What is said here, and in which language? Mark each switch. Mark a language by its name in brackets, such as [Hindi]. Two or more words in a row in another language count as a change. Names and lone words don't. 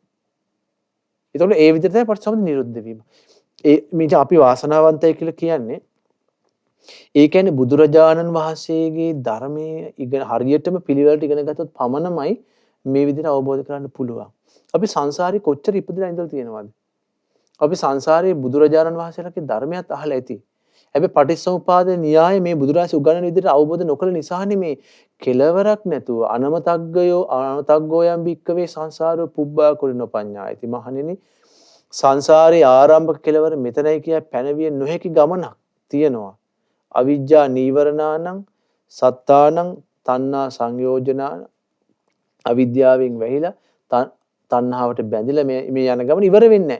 [Sinhala] ඒතකොට ඒ විදිහට තමයි පටිච්චසමුප්පාද නිරුද්ධ වීම. මේ අපි වාසනාවන්තයි කියලා කියන්නේ ඒ කියන්නේ බුදුරජාණන් වහන්සේගේ ධර්මයේ ඉගෙන හරියටම පිළිවෙලට ඉගෙන ගත්තොත් පමණමයි මේ විදිහට අවබෝධ කරගන්න පුළුවන්. අපි සංසාරේ කොච්චර ඉපදලා ඉඳලා තියෙනවද? අපි සංසාරේ බුදුරජාණන් වහන්සේලාගේ ධර්මයක් අහලා ඇති. හැබැයි පටිච්චසමුපාද න්‍යාය මේ බුදුරජාණන් උගන්වන විදිහට අවබෝධ නොකළ නිසානේ මේ කෙලවරක් නැතුව [Pali] අනමතග්ගෝ යම් භික්කවේ සංසාරෝ පුබ්බා කුලිනෝ පඤ්ඤායති. [Sinhala] මහණෙනි සංසාරේ ආරම්භක කෙලවර මෙතනයි කිය පැනවිය නොහැකි ගමනක් තියෙනවා. [Pali] අවිජ්ජා නීවරණානං සත්තානං තණ්හා සංයෝජනාන, [Sinhala] අවිද්‍යාවෙන් වැහිලා තණ්හාවට බැඳිලා මේ යන ගමන ඉවර වෙන්නේ නැහැ.